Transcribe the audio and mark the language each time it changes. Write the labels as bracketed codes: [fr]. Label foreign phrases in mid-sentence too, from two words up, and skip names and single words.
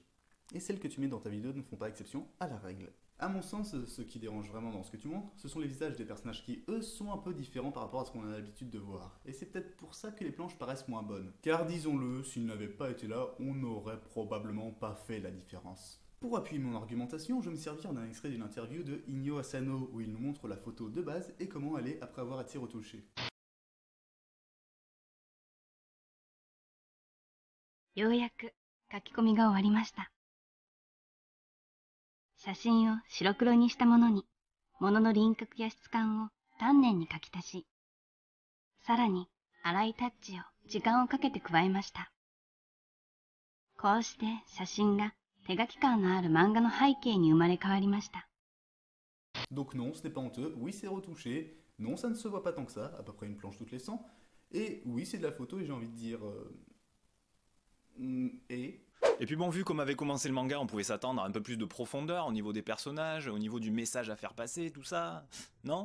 [fr] Et celles que tu mets dans ta vidéo ne font pas exception à la règle. À mon sens, ce qui dérange vraiment dans ce que tu montres, ce sont les visages des personnages qui, eux, sont un peu différents par rapport à ce qu'on a l'habitude de voir. Et c'est peut-être pour ça que les planches paraissent moins bonnes. Car disons-le, s'ils n'avaient pas été là, on n'aurait probablement pas fait la différence. Pour appuyer mon argumentation, je vais me servir d'un extrait d'une interview de Inyo Asano où il nous montre la photo de base et comment elle est après avoir été retouchée. [ja] ようやく書き込みが終わりました。写真を白黒にしたものに、物の輪郭や質感を丹念に書き足し、さらに粗いタッチを時間をかけて加えました。こうして写真が手書き感のある漫画の背景に生まれ変わりました。 [fr] Donc non, ce n'est pas honteux, oui c'est retouché, non ça ne se voit pas tant que ça, à peu près une planche toutes les 100, et oui c'est de la photo et j'ai envie de dire... Et puis bon, vu comme avait commencé le manga, on pouvait s'attendre à un peu plus de profondeur au niveau des personnages, au niveau du message à faire passer, tout ça, non ?